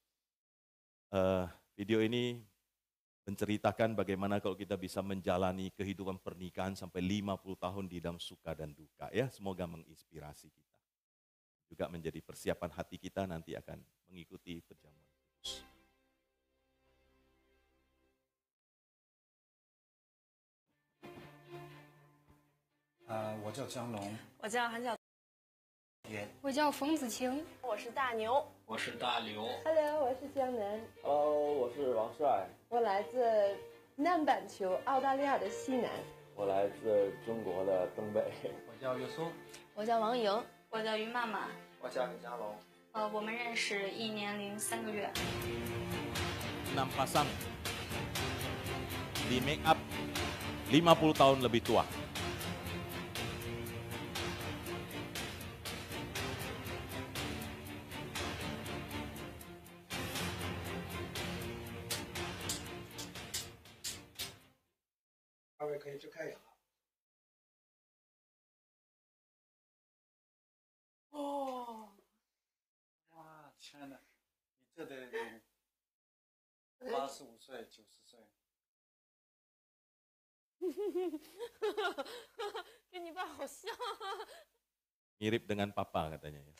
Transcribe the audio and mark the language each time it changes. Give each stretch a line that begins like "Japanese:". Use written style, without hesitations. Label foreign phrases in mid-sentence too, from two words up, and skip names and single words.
Indonesian: Video ini menceritakan bagaimana kalau kita bisa menjalani kehidupan pernikahan sampai 50 tahun di dalam suka dan duka ya. Semoga menginspirasi kita. Juga menjadi persiapan hati kita nanti akan mengikuti perjamuan kudus.
Chinese: 我叫江龙，我叫韩小，我叫冯子晴，我是大牛，我是大刘， Hello， 我是江南。 Hello， 我是王帅，我来自南半球澳大利亚的西南。我来自中国的东北。我叫岳松，我叫王莹，我叫于曼曼。我叫李佳龙。我们认识1年零3个月。
Indonesian: 6 pasang di make up 50 tahun lebih tua.
Chinese: 2 位可以去开眼了。哦，哇，天哪，你这得85岁、90岁。跟你爸好像。
Indonesian: Mirip dengan papa katanya ya.